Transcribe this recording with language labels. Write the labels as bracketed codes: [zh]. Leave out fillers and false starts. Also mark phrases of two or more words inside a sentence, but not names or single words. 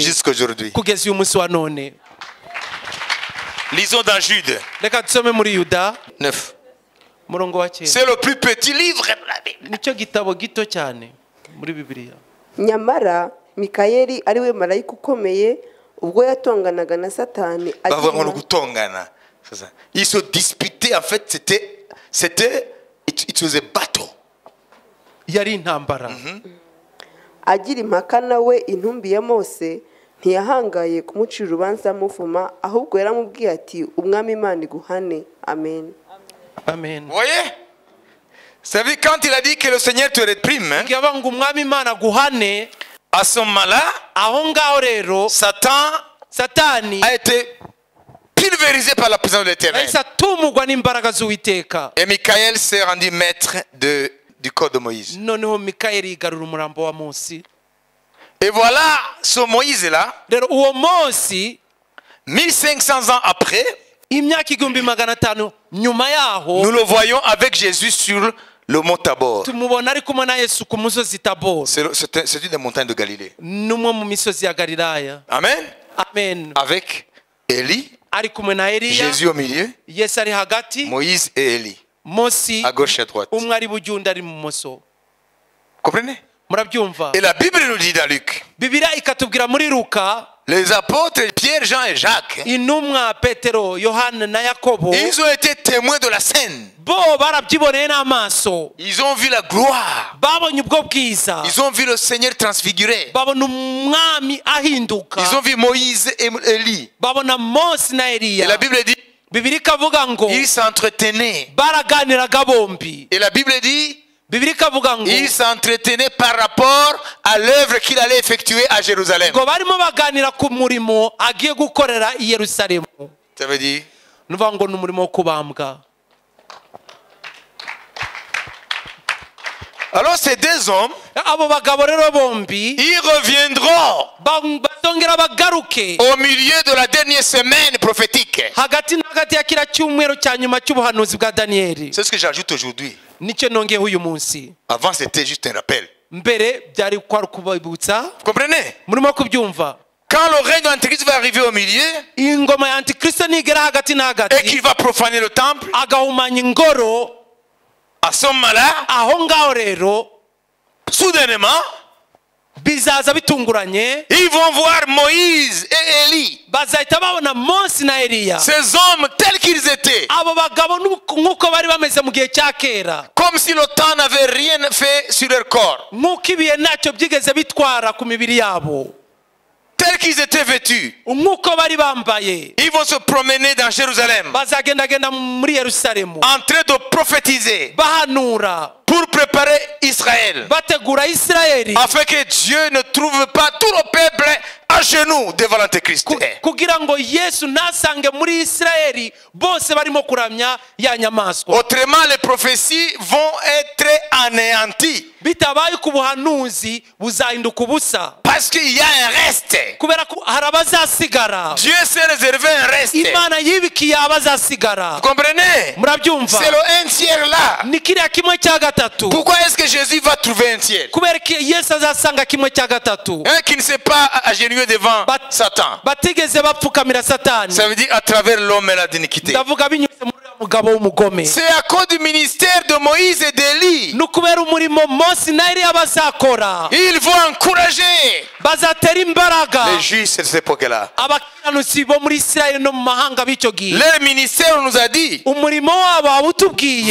[fr] jusqu'aujourd'hui. [rw] kugeza uyu munsi wa none [fr] Lisons dans Jude [rw] reka dusome muri yuda [fr] 9. [rw] murongo wa cyenda [fr] C'est le plus petit livre de la Bible. [rw] nicyo gitabo gito cyane muri bibiliya nyamara mikayeli ari we marayika ukomeye ubwo yatonganaga na satani [fr] Pas vraiment le [rw] agira Gutongana. [fr] C'est ça. Ils se disputaient, en fait, [en] it was a battle. [rw] yari intambara agira impaka nawe intumbi ya mose ntiyahangaye kumucira urubanza amuvuma ahubwo yaramubwiye ati umwami imana iguhane amen amen [fr] Vous voyez? Vous savez, quand il a dit que le Seigneur te réprime, hein, [rw] yavuga ngo umwami imana aguhane [fr] à ce moment-là, [rw] aho ngaho rero [fr] Satan [rw] satani [fr] a été pulvérisé par la présence de l'Éternel. [rw] yahise atumugwa n'imbaraga z'uwiteka [fr] Et Michael s'est rendu maître du corps de Moïse. [rw] noneho mikayeli yigarura umurambo wa mose [fr] Et voilà ce Moïse-là, [rw] rero uwo mose [fr] 1500 ans après, [rw] imyaka 500 nyuma yaho [fr] nous le voyons avec Jésus sur le mont Tabor. [rw] tumubona ari kumwe na yesu ku musozi taboro [fr] C'est une des montagnes de Galilée. [rw] n'umwe mu misozi ya galilaya [fr] Amen. [rw] amen [fr] Avec Élie, [rw] ari kumwe na eliya [fr] Jésus au milieu, [rw] yesu ari hagati [fr] Moïse et Élie, [rw] mose [fr] à gauche et à droite. [rw] umwe ari buryo undi ari bumoso [fr] Comprenez? [rw] murabyumva [fr] Et la Bible nous dit dans Luc, [rw] bibiliya ikatubwira muri luka [fr] les apôtres Pierre, Jean et Jacques, [rw] intumwa petero yohana na yakobo [fr] ils ont été témoins de la scène. [rw] bo barabyiboneye n'amaso [fr] Ils ont vu la gloire. [rw] babonye ubwo bwiza [fr] Ils ont vu le Seigneur transfiguré. [rw] babona umwami ahinduka [fr] Ils ont vu Moïse et Élie. [rw] babona mose na [fr] Et la [rw] eliya [fr] Bible dit, [rw] bibiliya ikavuga ngo [fr] ils s'entretenaient. [rw] baraganiraga bombi [fr] Et la Bible dit, [rw] bibiliya ikavuga ngo [fr] ils s'entretenaient par rapport à l'œuvre qu'il allait effectuer à Jérusalem. [rw] ngo barimo baganira ku murimo agiye gukorera i yerusalemu [fr] Ça veut dire, [rw] nuvuga ngo ni umurimo wo kubambwa [fr] alors ces deux hommes, [rw] abo bagabo rero bombi [fr] ils reviendront [rw] bazongera bagaruke [fr] au milieu de la dernière semaine prophétique. [rw] hagati na hagati ya kira cyumweru cya nyuma cy'ubuhanuzi bwa daniyeli [fr] C'est ce que j'ajoute aujourd'hui. [rw] nicyo nongeyeho uyu munsi [fr] Avant, c'était juste un rappel. [rw] mbere byari kwari ukubibutsa [fr] Vous comprenez? [rw] murimo kubyumva [fr] Quand le règne de l'Antéchrist va arriver au milieu [rw] ingoma ya antikristo nigera hagati na [fr] et [rw] hagati [fr] qu'il va profaner le temple, [rw] agahumanya ingoro [fr] à ce moment-là, [rw] aho ngaho rero [fr] soudainement, [rw] bizaza bitunguranye [fr] ils vont voir Moïse et Élie. [rw] bazahita babona mose na eliya [fr] Ces hommes tels qu'ils étaient, [rw] abo bagabo nk'uko bari bameze mu gihe cya kera [fr] comme si le temps n'avait rien fait sur leur corps, [rw] nk'uko ibihe ntacyo byigeze bitwara ku mibiri yabo [fr] tels qu'ils étaient vêtus. [rw] nk'uko bari bambaye [fr] Ils vont se promener dans Jérusalem [rw] bazagendagenda muri yerusalemu [fr] en train de prophétiser [rw] bahanura [fr] pour préparer Israël, [rw] bategura isirayeli [fr] afin que Dieu ne trouve pas tout le peuple à genoux devant l'Antéchrist. [rw] kugira ngo yesu ntasange muri isirayeli bose barimo kuramya ya nyamaswa [fr] Autrement, les prophéties vont être anéanties [rw] bitabaye ku buhanuzi buzahinduka ubusa [fr] parce qu'il y a un reste. [rw] kubera ko hari abazasigara [fr] Dieu s'est réservé un reste. [rw] imana yibikiye abazasigara [fr] Vous comprenez? [rw] murabyumva [fr] C'est le un tiers là. [rw] ni kiriya kimwe cya gatatu [fr] Pourquoi est-ce que Jésus va trouver un tiers? [rw] kubera ko yesu azasanga kimwe cya gatatu [fr] Un qui ne s'est pas agenouillé devant Satan. [rw] batigeze bapfukamira satani [fr] Ça veut dire à travers l'homme et la d'iniquité. [rw] ndavuga binyuze muri uriya mugabo w'umugome [fr] C'est à cause du ministère de Moïse et d'Élie. [rw] ni ukubera umurimo mose na eliya bazakora [fr] Ils vont encourager [rw] bazatera imbaraga [fr] les juifs de cette époque-là. [rw] abakiranutsi bo muri isirayeli no mu mahanga b'icyo gihe [fr] Leur ministère, on nous a dit, [rw] umurimo wabo wawutubwiye